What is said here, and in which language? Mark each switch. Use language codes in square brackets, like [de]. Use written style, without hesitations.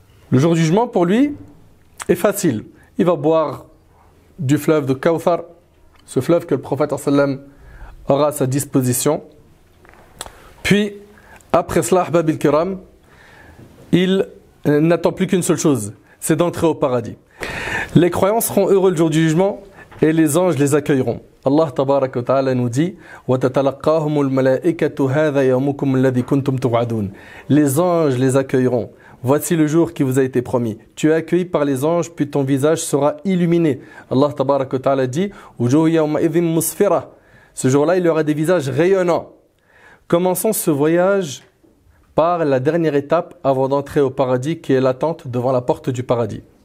[fr] Le jour du jugement, pour lui, est facile. Il va boire du fleuve de Kawthar, ce fleuve que le prophète sallam aura à sa disposition. Puis, après cela, Ahbab al-Kiram, il n'attend plus qu'une seule chose, c'est d'entrer au paradis. Les croyants seront heureux le jour du jugement et les anges les accueilleront. [ar] Allah Tabaraka wa Ta'ala nous dit وَتَتَلَقَّاهُمُ الْمَلَائِكَةُ هَذَا يَوْمُكُمُ الَّذِي كُنْتُمْ تُوعَدُونَ. [fr] Les anges les accueilleront. Voici le jour qui vous a été promis. Tu es accueilli par les anges, puis ton visage sera illuminé. Allah Tabaraka wa Ta'ala dit [ar] وَجُوهُ يَوْمَئِذٍ مُسْفِرَةٌ. [fr] Ce jour-là, il y aura des visages rayonnants. Commençons ce voyage par la dernière étape avant d'entrer au paradis, qui est l'attente devant la porte du paradis.